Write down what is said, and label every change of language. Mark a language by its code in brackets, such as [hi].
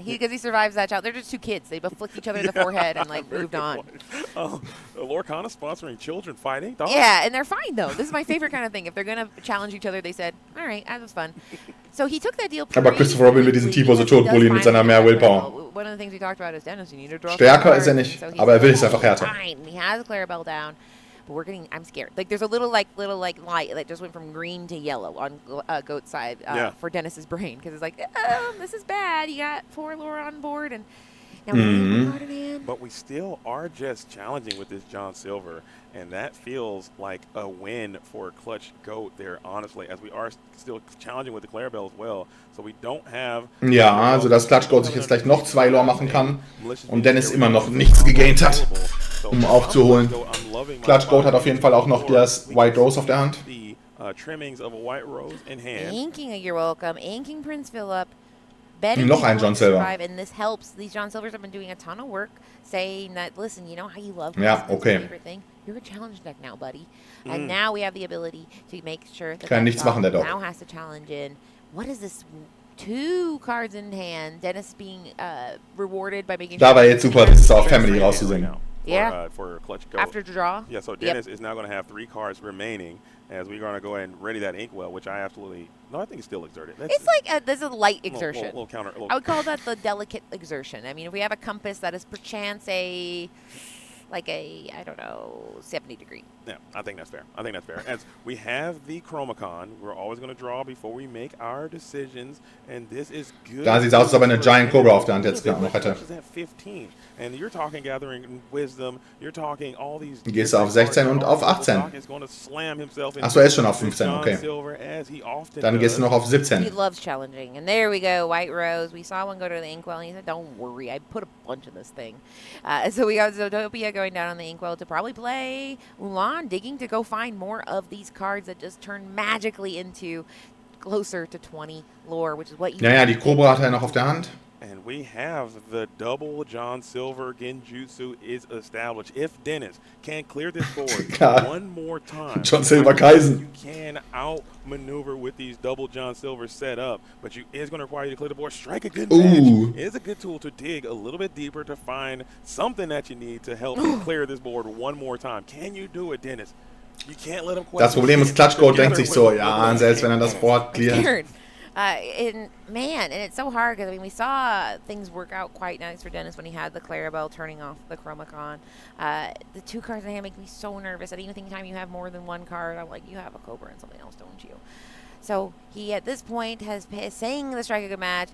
[en] Because he survives that challenge. They're just 2 kids. They both flicked each other in the forehead and like moved on. Lorcana sponsoring children fighting. Yeah, and they're fine though. This is my favorite kind of thing. If they're going to challenge each other, they said, all right, that was fun. So he took that deal. [de] Aber Christopher Robin mit diesem Tipo so totbullen mit seiner mehr Willpower. [en] One of the things we talked about is Dennis, you need to draw. [de] Stärker ist er nicht, aber er will es einfach härter. [en] Fine. He has Clarabelle down. But I'm scared. Like there's a little light that just went from green to yellow on Goat's side for Dennis's brain because it's like, this is bad. You got 4 lore on board and now we need one card in hand. But we still are just challenging with this John Silver, and that feels like a win for ClutchGoat there, honestly, as we are still challenging with the Clarabelle as well. So we don't have. [de] Ja, also dass ClutchGoat sich jetzt gleich noch 2 Lore machen kann und Dennis immer noch nichts gegaint hat, um aufzuholen. ClutchGoat hat auf jeden Fall auch noch das White Rose auf der Hand. [en] Trimmings of a white rose in hand. Inking, you're welcome. Inking Prince Philip. [de] Noch ein John Silver. [en] And this helps. These John Silvers have been doing a ton of work saying that, listen, you know how you love [de] ja, okay. [en] favorite thing? You're a challenge deck now, buddy. And now we have the ability to make sure that [de] kann nichts machen, der Dog. [en] Now has to challenge in. What is this? 2 cards in hand. Dennis being rewarded by making [de] Da war jetzt super, das ist auch Family rauszusingen. [en] For ClutchGoat. After draw. Yeah, so Dennis is now going to have 3 cards remaining as we're going to go ahead and ready that Inkwell, which I absolutely... No, I think it's still exerted. It's like there's a light exertion. Little counter. I would call that the delicate exertion. I mean, if we have a compass that is perchance I don't know, 70 degree. Yeah, I think that's fair. As we have the Chromacon, we're always going to draw before we make our decisions, and this is good. [de] Da sieht es aus, als ob er eine Giant Cobra auf der Hand jetzt noch hätte. [en] And you're talking gathering wisdom, you're talking all these. [de] Gehst du auf 16 und auf 18. Achso, er ist schon auf 15, okay. Dann gehst du noch auf 17. [en] He loves challenging. And there we go, White Rose. We saw one go to the Inkwell, and he said, don't worry, I put a bunch of this thing. So we got Zootopia going down on the Inkwell to probably play Ulan, digging to go find more of these cards that just turn magically into closer to 20 lore, which is what you... [de] Ja, die Cobra hat er noch auf der Hand. [en] And we have the double John Silver Genjutsu is established. If Dennis can clear this board one more time, John Silver Kaisen. You can outmaneuver with these double John Silver set up, but it's going to require you to clear the board. Strike a good match. It is a good tool to dig a little bit deeper to find something that you need to help clear this board one more time. Can you do it, Dennis? You can't let him quit. [de] Das Problem ist, ClutchGoat denkt sich so, ja, selbst wenn er das Board cleart. [en] And it's so hard because, I mean, we saw things work out quite nice for Dennis when he had the Clarabelle turning off the Chromacon. The 2 cards in hand make me so nervous. At any time you have more than 1 card, I'm like, you have a Cobra and something else, don't you? So he, at this point, has saying the strike a good match.